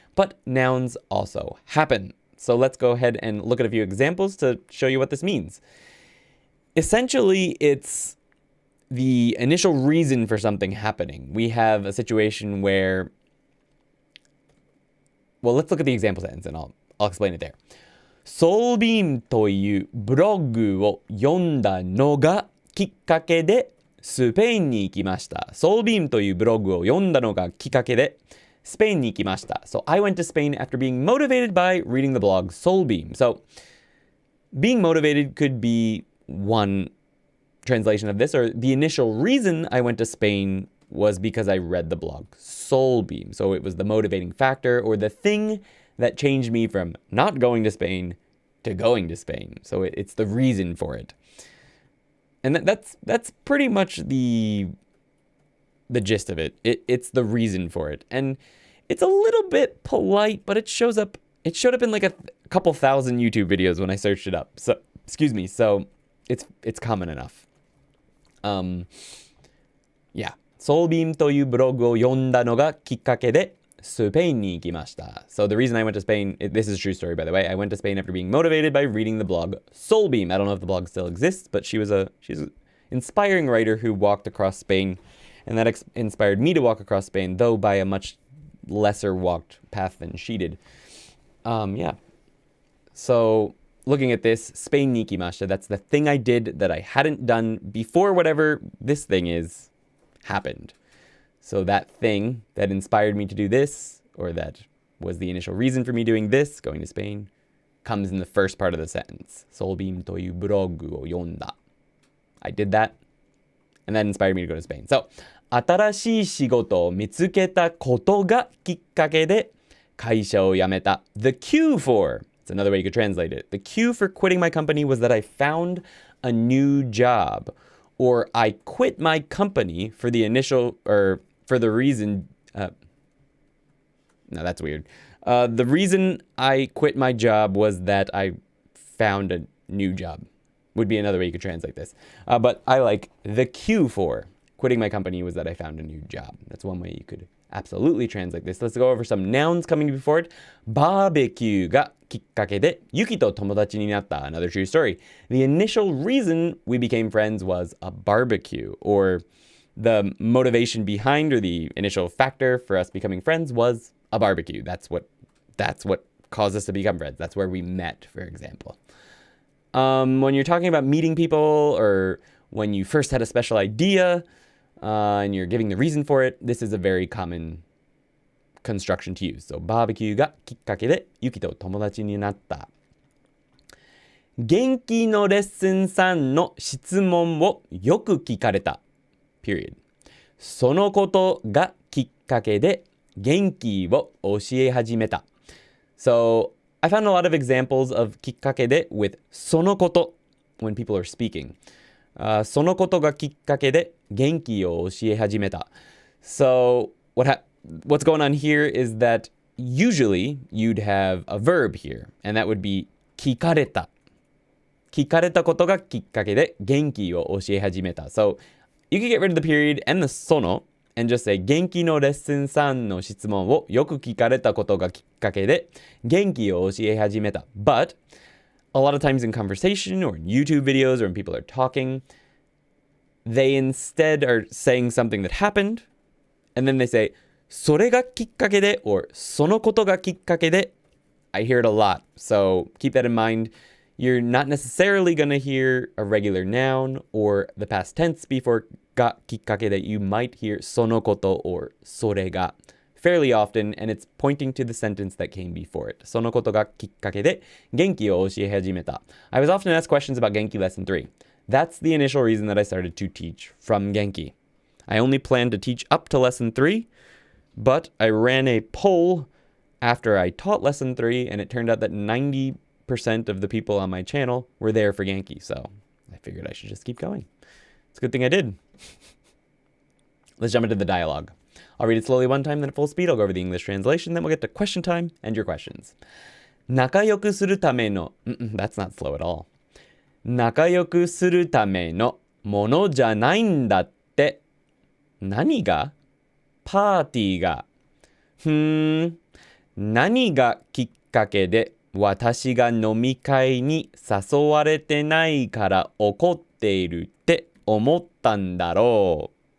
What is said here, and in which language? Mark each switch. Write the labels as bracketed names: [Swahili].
[English] But nouns also happen. So let's go ahead and look at a few examples to show you what this means. Essentially, it's the initial reason for something happening. We have a situation where, well, let's look at the example sentence and I'll explain it there. [Japanese] ソービームというブログを読んだのがきっかけでスペインに行きました。ソービームというブログを読んだのがきっかけでスペインに行きました。 [English] So I went to Spain after being motivated by reading the blog Soulbeam. So being motivated could be one translation of this, or the initial reason I went to Spain was because I read the blog Soulbeam. So it was the motivating factor or the thing that changed me from not going to Spain to going to Spain. So it's the reason for it. And that's pretty much the gist of it. It's the reason for it. And it's a little bit polite, but it showed up in like a couple thousand YouTube videos when I searched it up. So, excuse me. So it's common enough. Yeah. [Japanese] ソービームというブログを読んだのがきっかけでスペインに行きました. [English] So the reason I went to Spain, this is a true story by the way, I went to Spain after being motivated by reading the blog Soulbeam. I don't know if the blog still exists, but she's an inspiring writer who walked across Spain, and that inspired me to walk across Spain, though by a much lesser walked path than she did. Yeah. So looking at this, [Japanese] スペインに行きました, [English] that's the thing I did that I hadn't done before whatever this thing is happened. So that thing that inspired me to do this, or that was the initial reason for me doing this, going to Spain, comes in the first part of the sentence. [Japanese] ソービームというブログを読んだ. [English] I did that, and that inspired me to go to Spain. So [Japanese] 新しい仕事を見つけたことがきっかけで会社を辞めた。 [English] The cue for, it's another way you could translate it. The cue for quitting my company was that I found a new job. Or I quit my company for the initial, or for the reason, no, that's weird. The reason I quit my job was that I found a new job. Would be another way you could translate this. But I like the cue for quitting my company was that I found a new job. That's one way you could absolutely translate this. Let's go over some nouns coming before it. [Japanese] Barbecue がきっかけでユキと友達になった [English] Another true story. The initial reason we became friends was a barbecue, or the motivation behind, or the initial factor for us becoming friends was a barbecue. That's what caused us to become friends. That's where we met, for example. When you're talking about meeting people, or when you first had a special idea, and you're giving the reason for it, this is a very common construction to use. So, [Japanese] バーベキューがきっかけでユキと友達になった。元気のレッスン3の質問をよく聞かれた。 [English] Period. [Japanese] そのことがきっかけで元気を教え始めた。 [English] So, I found a lot of examples of きっかけで with そのこと when people are speaking. [Japanese] そのことがきっかけで元気を教え始めた。 [English] So, what's going on here is that usually you'd have a verb here, and that would be [Japanese] 聞かれた。聞かれたことがきっかけで元気を教え始めた。 [English] So, you can get rid of the period and the その and just say [Japanese] 元気のレッスン3の質問をよく聞かれたことがきっかけで元気を教え始めた。 [English] But a lot of times in conversation or in YouTube videos or when people are talking, they instead are saying something that happened, and then they say [Japanese] それがきっかけで [English] or [Japanese] そのことがきっかけで. [English] I hear it a lot, so keep that in mind. You're not necessarily going to hear a regular noun or the past tense before がきっかけで. You might hear [Japanese] そのこと [English] or [Japanese] それが [English] fairly often, and it's pointing to the sentence that came before it. [Japanese] そのことがきっかけで元気を教え始めた. [English] I was often asked questions about Genki Lesson 3. That's the initial reason that I started to teach from Genki. I only planned to teach up to Lesson 3, but I ran a poll after I taught Lesson 3, and it turned out that 90% of the people on my channel were there for Genki, so I figured I should just keep going. It's a good thing I did. Let's jump into the dialogue. I'll read it slowly one time, then at full speed. I'll go over the English translation, then we'll get to question time and your questions. [Japanese] 仲良くするための [English] that's not slow at all. [Japanese] 仲良くするためのものじゃないんだって。何が？パーティーが。何がきっかけで私が飲み会に誘われてないから怒っているって思ったんだろう。